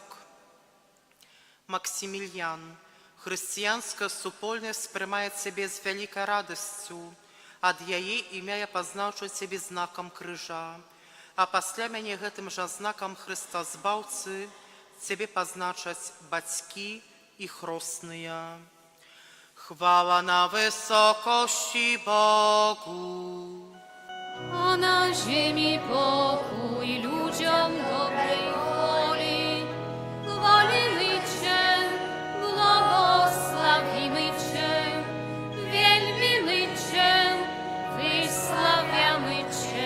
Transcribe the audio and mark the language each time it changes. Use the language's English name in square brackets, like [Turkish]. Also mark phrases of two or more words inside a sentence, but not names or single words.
[Belarusian] Максімільян, хрысціянская супольнасць прымае цябе з вялікай радасцю. Ад яе імя я пазначу цябе знакам крыжа, а пасля мяне гэтым жа знакам Хрыстазбаўцы цябе пазначаць бацькі і хростныя. [Polish] Chwała na wysokości Bogu, a na ziemi pokój ludziom dobrej woli. Chwalimy Cię, błogosławimy Cię, wielbimy Cię, wysławiamy Cię.